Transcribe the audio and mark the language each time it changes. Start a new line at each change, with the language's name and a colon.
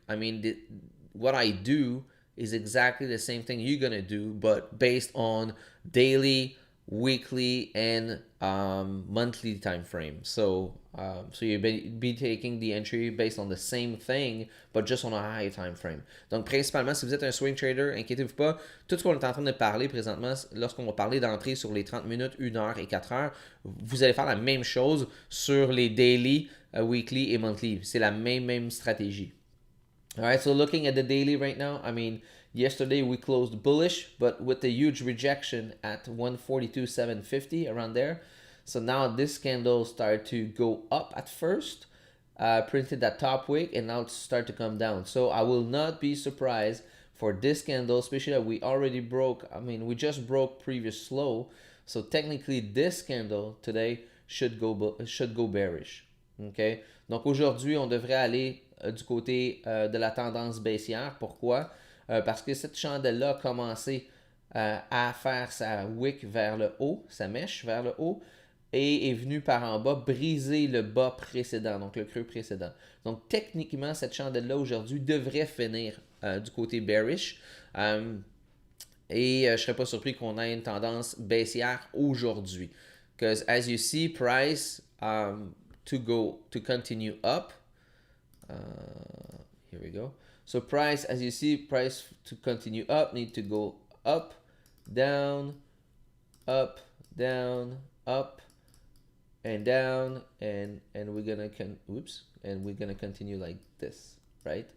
English: I mean, what I do is exactly the same thing you're gonna do, but based on daily, weekly, and monthly time frame. So you be taking the entry based on the same thing, but just on a high time frame.
French: Donc principalement, si vous êtes un swing trader, inquiétez-vous pas. Tout ce qu'on est en train de parler présentement, lorsqu'on va parler d'entrée sur les 30 minutes, 1 heure et 4 heures, vous allez faire la même chose sur les daily, weekly et monthly. C'est la même stratégie.
English: All right, so looking at the daily right now, I mean, yesterday we closed bullish, but with a huge rejection at 142,750 around there. So now this candle started to go up at first, printed that top wick, and now it's start to come down. So I will not be surprised for this candle, especially that we already broke. I mean, we just broke previous low. So technically, this candle today should go bearish. Okay.
French: Donc aujourd'hui, on devrait aller du côté de la tendance baissière. Pourquoi? Parce que cette chandelle-là a commencé à faire sa wick vers le haut, sa mèche vers le haut, et est venue par en bas briser le bas précédent, donc le creux précédent. Donc techniquement, cette chandelle-là aujourd'hui devrait finir du côté bearish. Et je ne serais pas surpris qu'on ait une tendance baissière aujourd'hui.
English: Because as you see, price to continue up. Here we go. So price, as you see, price to continue up need to go up, down, up, down, up, and down, and we're gonna continue like this, right?